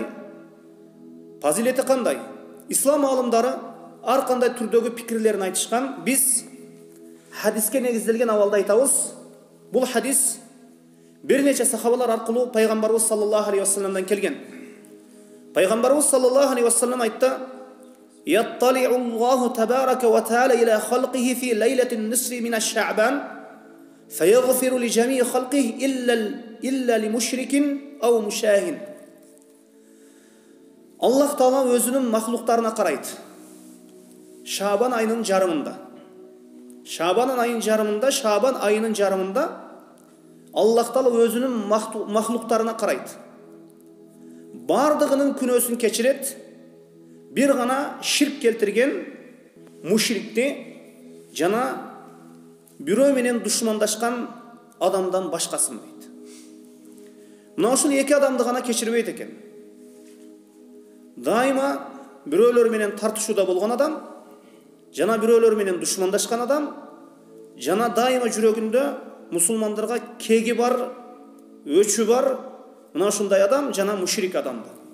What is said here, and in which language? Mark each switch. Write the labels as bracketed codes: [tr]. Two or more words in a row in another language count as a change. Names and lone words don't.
[ky] Фазилети кандай? Ислам алымдары ар кандай түрдөгү пикирлерин айтышкан. Биз хадиске негизделген абалда айтабыз. Бул хадис бир нече сахабалар аркылуу пайгамбарыбыз [ar] صلى الله عليه [ky] ва салламдан келген. [ar] Пайгамбарыбыз صلى الله عليه وسلم айтты: يطلع الله تبارك وتعالى إلى خلقه في ليلة النصف من الشعبان فيغفر لجميع خلقه إلا لمشرك أو مشاهن. [ky] Аллах Таала өзүнүн махлуктарына карайды. Шабан айынын жарымында. Шабан айынын жарымында Аллах Таала өзүнүн махлуктарына карайды. Бардыгынын күнөөсүн кечирет. Бир гана ширк келтирген мушрикти, jana bирөө менен душмандашкан адамдан башкасын дейт. Мына ушул эки адамды гана кечирбейт экен. Дайыма бирөөлөр менен тартышууда болгон адам, жана бирөөлөр менен душмандашкан адам, жана дайыма жүрөгүндө мусулмандарга кеги бар, өчү бар, мына ушундай адам жана мушрик адамды.